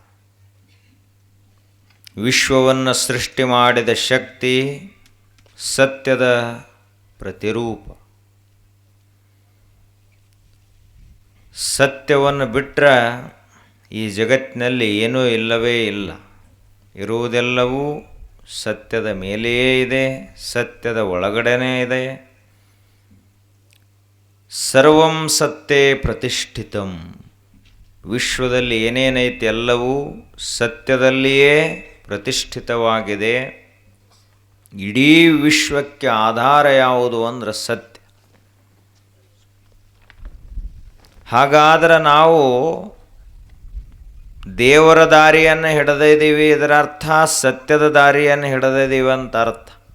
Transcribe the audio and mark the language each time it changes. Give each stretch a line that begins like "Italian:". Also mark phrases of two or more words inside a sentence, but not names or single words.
Kannada: ವಿಶ್ವವನ್ನು ಸೃಷ್ಟಿ ಮಾಡಿದ ಶಕ್ತಿ ಸತ್ಯದ ಪ್ರತಿರೂಪ. ಸತ್ಯವನ್ನು ಬಿಟ್ಟರೆ ಈ ಜಗತ್ತಿನಲ್ಲಿ ಏನೂ ಇಲ್ಲವೇ ಇಲ್ಲ. ಇರುವುದೆಲ್ಲವೂ ಸತ್ಯದ ಮೇಲೆಯೇ ಇದೆ, ಸತ್ಯದ ಒಳಗಡೆನೇ ಇದೆ.
Sanskrit: ಸರ್ವಂ ಸತ್ಯೇ ಪ್ರತಿಷ್ಠಿತಂ.
Kannada: ವಿಶ್ವದಲ್ಲಿ ಏನೇನೈತೆ ಎಲ್ಲವೂ ಸತ್ಯದಲ್ಲಿಯೇ ಪ್ರತಿಷ್ಠಿತವಾಗಿದೆ. ಇಡೀ ವಿಶ್ವಕ್ಕೆ ಆಧಾರ ಯಾವುದು ಅಂದ್ರೆ ಸತ್ಯ. ಹಾಗಾದರೆ ನಾವು ದೇವರ ದಾರಿಯನ್ನು ಹಿಡಿದಿದ್ದೀವಿ, ಇದರ ಅರ್ಥ ಸತ್ಯದ ದಾರಿಯನ್ನು ಹಿಡಿದಿದ್ದೀವಿ ಅಂತ ಅರ್ಥ.